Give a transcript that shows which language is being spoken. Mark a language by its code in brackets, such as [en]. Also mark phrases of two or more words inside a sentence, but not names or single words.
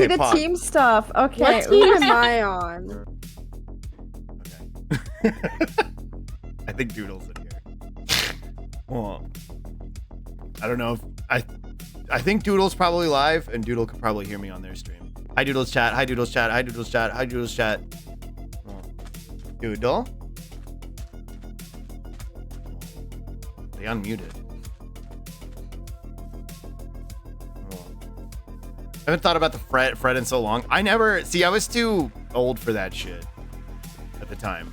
[en] Okay, the pause. team stuff. Okay. What team am I on? I think Doodle's in here. Well, I don't know if I think Doodle's probably live, and Doodle could probably hear me on their stream. Hi Doodle's chat. Hi Doodle's chat. Hi Doodle's chat. Hi Doodle's chat. Oh. Doodle. They unmuted. Oh. I haven't thought about the Fred in so long. I was too old for that shit at the time.